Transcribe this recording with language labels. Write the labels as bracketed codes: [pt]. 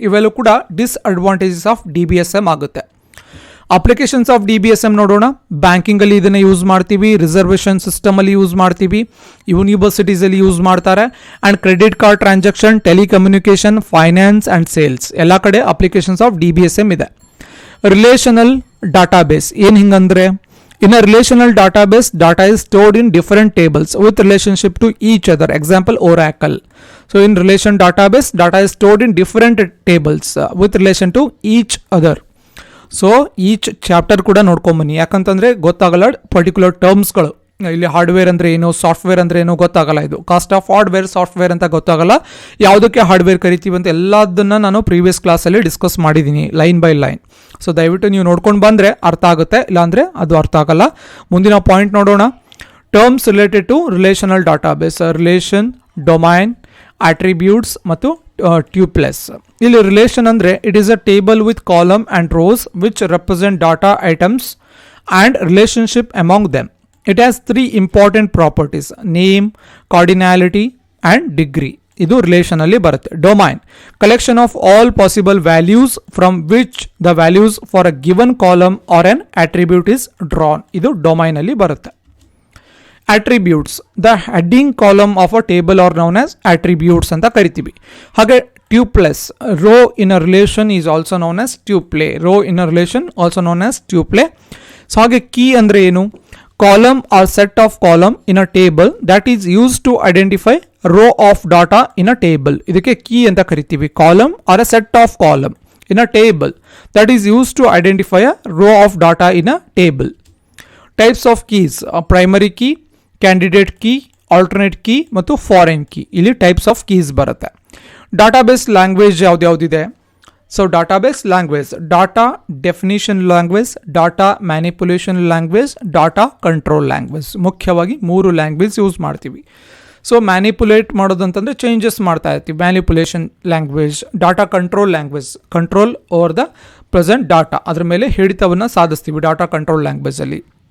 [kn] ಇವೆಲ್ಲೂ ಕೂಡ disadvantages of DBSM ಆಗುತ್ತೆ. Applications of DBSM ನೋಡೋಣ. ಬ್ಯಾಂಕಿಂಗಲ್ಲಿ ಇದನ್ನು ಯೂಸ್ ಮಾಡ್ತೀವಿ, ರಿಸರ್ವೇಷನ್ ಸಿಸ್ಟಮಲ್ಲಿ ಯೂಸ್ ಮಾಡ್ತೀವಿ, ಯೂನಿವರ್ಸಿಟೀಸಲ್ಲಿ ಯೂಸ್ ಮಾಡ್ತಾರೆ, and credit card transaction, telecommunication, finance and sales ಎಲ್ಲ ಕಡೆ ಅಪ್ಲಿಕೇಶನ್ಸ್ ಆಫ್ DBSM ಇದೆ. [en] relational database [kn] ಏನು ಹಿಂಗಂದ್ರೆ, [en] in a relational database, data is stored in different tables with relationship to each other. Example, Oracle. So in relation database, data is stored in different tables with relation to each other. [kn] So each chapter ಕೂಡ ನೋಡ್ಕೊಂಬನ್ನಿ, ಯಾಕಂತಂದರೆ ಗೊತ್ತಾಗಲ್ಲ particular ಟರ್ಮ್ಸ್ಗಳು. ಇಲ್ಲಿ hardware ಅಂದರೆ ಏನು, software ಅಂದರೆ ಏನು ಗೊತ್ತಾಗಲ್ಲ. ಇದು ಕಾಸ್ಟ್ ಆಫ್ ಹಾರ್ಡ್ವೇರ್, ಸಾಫ್ಟ್ವೇರ್ ಅಂತ ಗೊತ್ತಾಗಲ್ಲ. ಯಾವುದಕ್ಕೆ ಹಾರ್ಡ್ವೇರ್ ಕರಿತೀವಿ ಅಂತ ಎಲ್ಲದನ್ನು ನಾನು ಪ್ರೀವಿಯಸ್ ಕ್ಲಾಸಲ್ಲಿ ಡಿಸ್ಕಸ್ ಮಾಡಿದ್ದೀನಿ ಲೈನ್ ಬೈ ಲೈನ್. ಸೊ ದಯವಿಟ್ಟು ನೀವು ನೋಡ್ಕೊಂಡು ಬಂದರೆ ಅರ್ಥ ಆಗುತ್ತೆ, ಇಲ್ಲಾಂದರೆ ಅದು ಅರ್ಥ ಆಗಲ್ಲ. ಮುಂದಿನ ಪಾಯಿಂಟ್ ನೋಡೋಣ. Terms related to relational database, relation, domain, attributes ಮತ್ತು ಟ್ಯೂಪ್ಲೆಸ್. ಇಲ್ಲಿ ರಿಲೇಷನ್ ಅಂದರೆ [en] It is a table with column and rows which represent data items and relationship among them. It has three important properties: name, cardinality and degree. [kn] ಇದು relation ಅಲ್ಲಿ ಬರುತ್ತೆ. [en] Domain, collection of all possible values from which the values for a given column or an attribute is drawn. [kn] ಇದು domain ಅಲ್ಲಿ ಬರುತ್ತೆ. [en] attributes, the heading column of a table are known as attributes [kn] ಅಂತ ಕರಿತೀವಿ. [en] ಹಾಗೆ tuples, row in a relation is also known as tuple. Row in a relation also known as tuple. [kn] So ಹಾಗೆ key ಅಂದರೆ ಏನು? [en] Column or set of column in a table that is used to identify row of data in a table. [kn] ಇದಕ್ಕೆ key ಅಂತ ಕರಿತೀವಿ. [en] Column or a set of column in a table that is used to identify a row of data in a table. Types of keys: primary key, candidate key, alternate key ಮತ್ತು foreign key. [kn] ಇಲ್ಲಿ [en] types of keys [kn] ಬರುತ್ತೆ. [en] Database language [kn] ಯಾವ್ದಿದೆ? [en] So database language, data definition language, data manipulation language, data control language. [kn] ಮುಖ್ಯವಾಗಿ 3 language use ಮಾಡ್ತೀವಿ. So manipulate ಮಾಡೋದಂತಂದರೆ changes ಮಾಡ್ತಾ ಇರ್ತೀವಿ, manipulation language. [en] data control language, control over the present data, [kn] ಅದ್ರ ಮೇಲೆ ಹಿಡಿತವನ್ನು ಸಾಧಿಸ್ತೀವಿ [en] Data control ಲ್ಯಾಂಗ್ವೇಜಲ್ಲಿ.